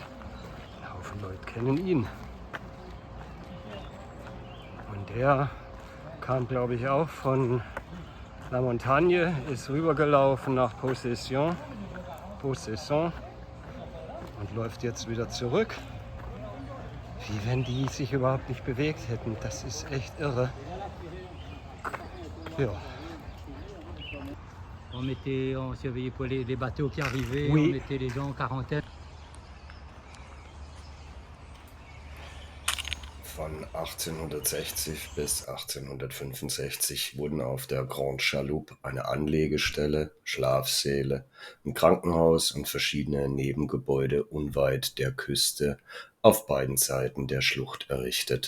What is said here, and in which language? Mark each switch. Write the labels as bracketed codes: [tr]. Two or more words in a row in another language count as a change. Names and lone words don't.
[de] Ein Haufen Leute kennen ihn. Und der kam, glaube ich, auch von La Montagne, ist rübergelaufen nach Possession und läuft jetzt wieder zurück. Wie wenn die sich überhaupt nicht bewegt hätten. Das ist echt irre. Ja. [fr] On surveillait pour les bateaux qui arrivaient, Oui. on mettait les gens en quarantaine. [de] Von 1860 bis 1865 wurden auf der Grande Chaloupe eine Anlegestelle, Schlafsäle, ein Krankenhaus und verschiedene Nebengebäude unweit der Küste auf beiden Seiten der Schlucht errichtet.